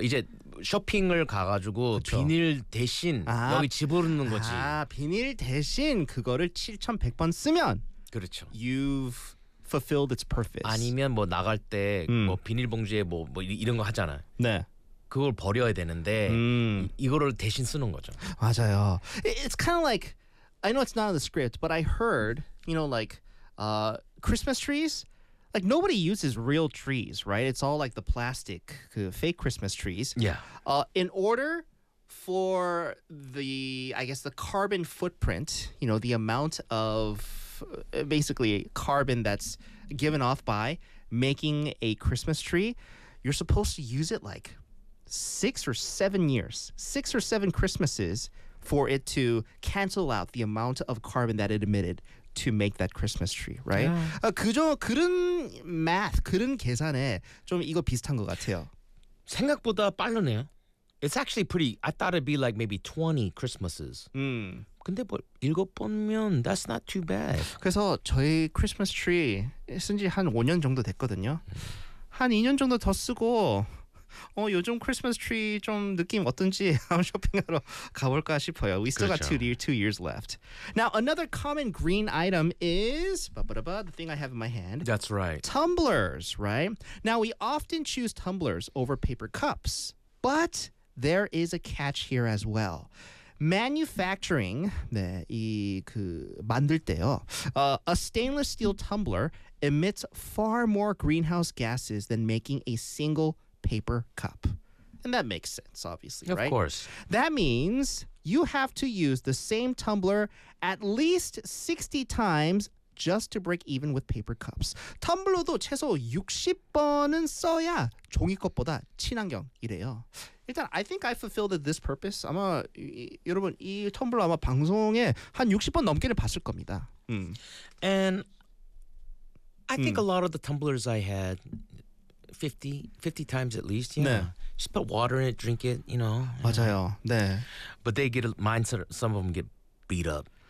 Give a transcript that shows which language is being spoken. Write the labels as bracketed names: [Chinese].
[Korean] 이제 쇼핑을 가가지고 그렇죠. 비닐 대신 여기 집어넣는 거지. 아, 비닐 대신 그거를 7,100번 쓰면 그렇죠. [English] You've fulfilled its purpose. [Korean] 아니면 뭐 나갈 때 뭐 비닐봉지에 뭐 이런 거 하잖아. 네. 그걸 버려야 되는데 이거를 대신 쓰는 거죠. 맞아요. [English] It's kind of like, I know it's not on the script, but I heard, you know, like Christmas trees, like nobody uses real trees, right? It's all like the plastic, fake Christmas trees. Yeah. In order for the, I guess, the carbon footprint, you know, the amount of basically carbon that's given off by making a Christmas tree, you're supposed to use it like 6 or 7 years, 6 or 7 Christmases for it to cancel out the amount of carbon that it emitted to make that Christmas tree, right? Yeah. [Korean] 그런 math, 그런 계산에 좀 이거 비슷한 것 같아요. 생각보다 빠르네요. [English] It's actually pretty, I thought it'd be like maybe 20 Christmases. [Korean] 근데 뭐 7번면 [English] that's not too bad. [Korean] 그래서 저희 Christmas tree 쓴 지 한 5년 정도 됐거든요. 한 2년 정도 더 쓰고 요즘 크리스마스 트리 좀 느낌 어떤지 한번 쇼핑하러 가볼까 싶어요. [English] We still [Korean] 그렇죠. [English] got two years left. Now, another common green item is the thing I have in my hand. That's right. Tumblers, right? Now, we often choose tumblers over paper cups, but there is a catch here as well. [Korean] Manufacturing, 네, 이 그 만들 때요. [English] A stainless steel tumbler emits far more greenhouse gases than making a single paper cup. And that makes sense, obviously, of right? Of course. That means you have to use the same tumbler at least 60 times just to break even with paper cups. [Korean] 텀블러도 최소 60번은 써야 종이컵보다 친환경이래요. [English] 일단, I think I fulfilled this purpose. [Korean] 아마 여러분, 이 텀블러 아마 방송에 한 60번 넘게는 봤을 겁니다. [English] And I think a lot of the tumblers I had 50 times at least, yeah. [Korean] 네. [English] Just put water in it, drink it, you know. [Korean] 맞아요. 네. [English] But they get, mine, some of them get beat up.